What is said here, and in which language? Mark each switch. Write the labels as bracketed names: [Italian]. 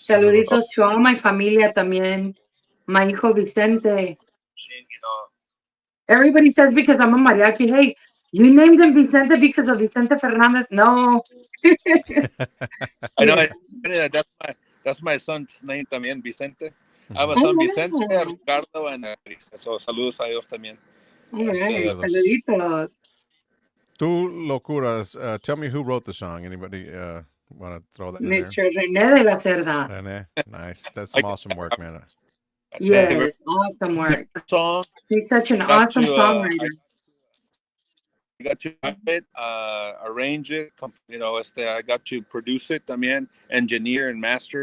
[Spanish] Saluditos [English] to all my [Spanish] familia también. [English] My [Spanish] hijo [English] Vicente. Everybody says because I'm a mariachi, hey, you named him Vicente because of Vicente Fernandez? No. I know. That's my son's name [Spanish] también, [English] Vicente. I have a son, Vicente, Ricardo, and Teresa. So [Spanish] saludos a ellos también. [English] All right, [Spanish] saluditos. [English] Tu Locuras. Tell me who wrote the song. Anybody want to throw that in there? Mr. Rene de la Cerda. Rene, nice. That's some awesome work, man. Yes, awesome work. Song. He's such an awesome songwriter. I got to write it, arrange it, I got to produce it [Spanish] también, [English] engineer and master.